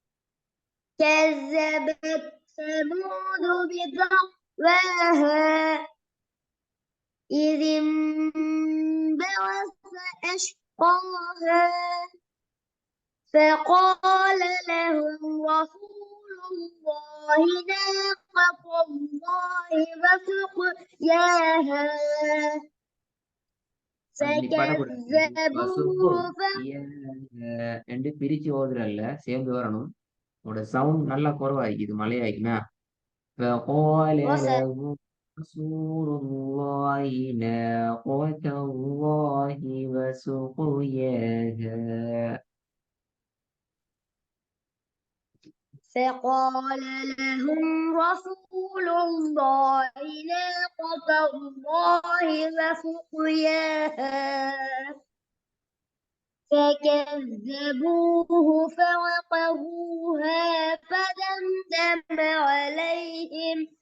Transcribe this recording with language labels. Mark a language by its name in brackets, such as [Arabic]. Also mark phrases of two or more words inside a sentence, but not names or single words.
[Arabic] كذبت ثمود بطغواها إذ انبعث أشقاها فقال لهم رسول الله ناقة الله وسقياها فكذبوه [Tamil] என்று பிரிச்சு ஓதுறல்ல சேர்ந்து வரணும். உங்களோட சவுண்ட் நல்லா குறவாயிக்குது, மழையாயிக்குனா. [Arabic] فقال له رسول الله ناقة الله وسقياها. فقال لهم رسول الله ناقة الله وسقياها فكذبوه فعقروها فدمدم عليهم